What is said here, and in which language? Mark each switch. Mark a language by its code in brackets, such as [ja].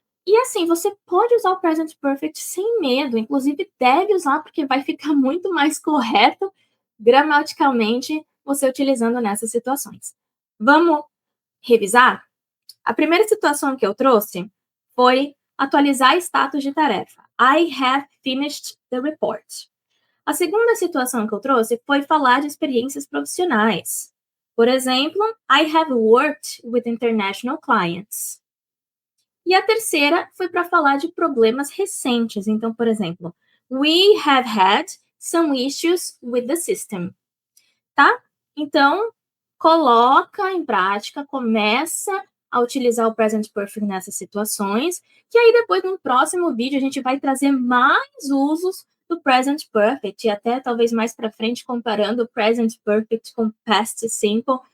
[pt] E assim, você pode usar o present perfect sem medo, inclusive deve usar, porque vai ficar muito mais correto gramaticalmente você utilizando nessas situações. Vamos revisar? A primeira situação que eu trouxe foi atualizar status de tarefa. [en] I have finished the report. [pt] A segunda situação que eu trouxe foi falar de experiências profissionais. Por exemplo, [en] I have worked with international clients. [pt] E a terceira foi para falar de problemas recentes. Então, por exemplo, [en] we have had some issues with the system. [pt] Tá? Então, coloca em prática, começa a utilizar o present perfect nessas situações, que aí depois no próximo vídeo a gente vai trazer mais usos do present perfect e até talvez mais para frente comparando o present perfect com past simple,